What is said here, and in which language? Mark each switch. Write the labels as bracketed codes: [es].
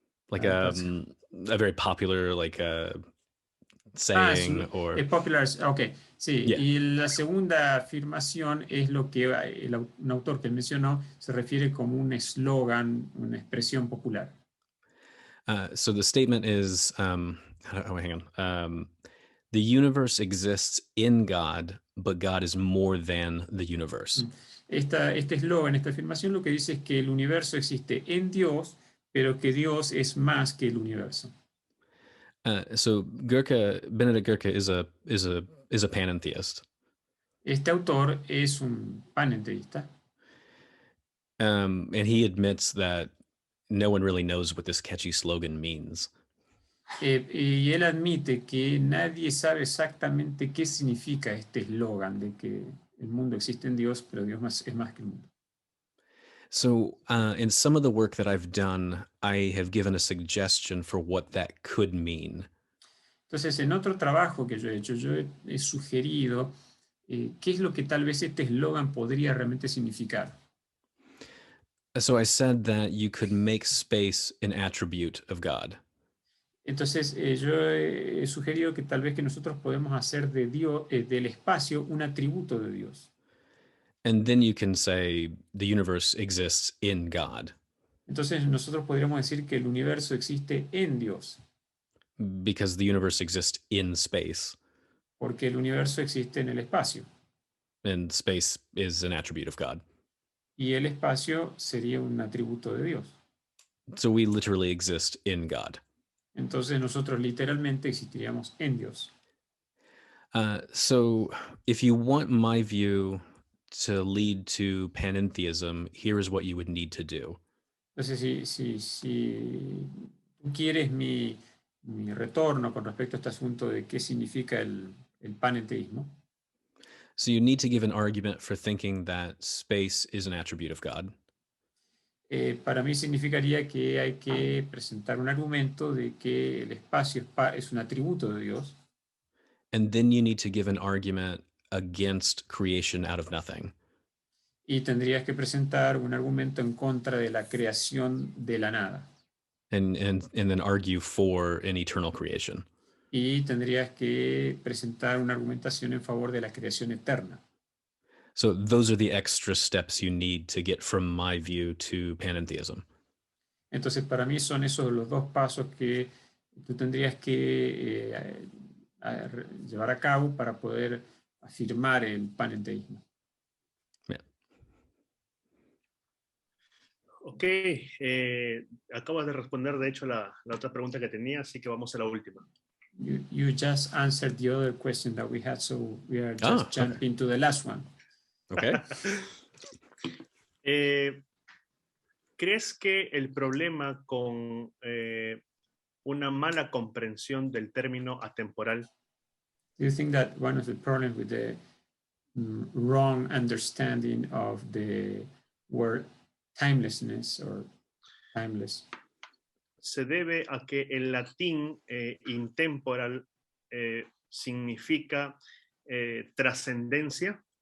[en] Like a very popular saying or... [es] Popular, ok, sí. Yeah. Y la segunda afirmación es lo que un autor que mencionó se refiere como un eslogan, una expresión popular. [en] So the statement is, hang on. The universe exists in God, but God is more than the universe. [es] Este eslogan, esta afirmación lo que dice es que el universo existe en Dios, pero que Dios es más que el universo. [en] So Benedict Gurke is a panentheist. [es] Este autor es un panenteísta. [en] And he admits that no one really knows what this catchy slogan means. [es] Y él admite que nadie sabe exactamente qué significa este eslogan de que el mundo existe en Dios, pero Dios es más que el mundo. [en] So in some of the work that I've done, I have given a suggestion for what that could mean. [es] Entonces, en otro trabajo que yo he hecho, yo he sugerido qué es lo que tal vez este eslogan podría realmente significar. [en] So I said that you could make space an attribute of God. [es] Entonces, yo he sugerido que tal vez que nosotros podemos hacer de Dios, del espacio un atributo de Dios. [en] And then you can say the universe exists in God. [es] Entonces, nosotros podríamos decir que el universo existe en Dios. [en] Because the universe exists in space. [es] Porque el universo existe en el espacio. [en] And space is an attribute of God. [es] Y el espacio sería un atributo de Dios. [en] So we literally exist in God. [es] Entonces nosotros literalmente existiríamos en Dios. [en] So if you want my view to lead to panentheism, here is what you would need to do. [es] Entonces, si tú quieres mi retorno con respecto a este asunto de qué significa el panenteísmo, [en] So you need to give an argument for thinking that space is an attribute of God. [es] Para mí significaría que hay que presentar un argumento de que el espacio es un atributo de Dios. [en] And then you need to give an argument against creation out of nothing. [es] Y tendrías que presentar un argumento en contra de la creación de la nada. [en] And then argue for an eternal creation. [es] Y tendrías que presentar una argumentación en favor de la creación eterna. [en] So those are the extra steps you need to get from my view to panentheism. [es] Entonces, para mí son esos los dos pasos que tú tendrías que llevar a cabo para poder afirmar el panenteísmo. Yeah. Ok, acabas de responder de hecho la otra pregunta que tenía, así que vamos a la última. [en] You just answered the other question that we had, so we are just jumping to the last one. Okay. [es] ¿Crees que el problema con una mala comprensión del término atemporal? [en] Do you think that one of the problems with the wrong understanding of the word timelessness or timeless? [es] se debe a que el latín intemporal significa trascendencia.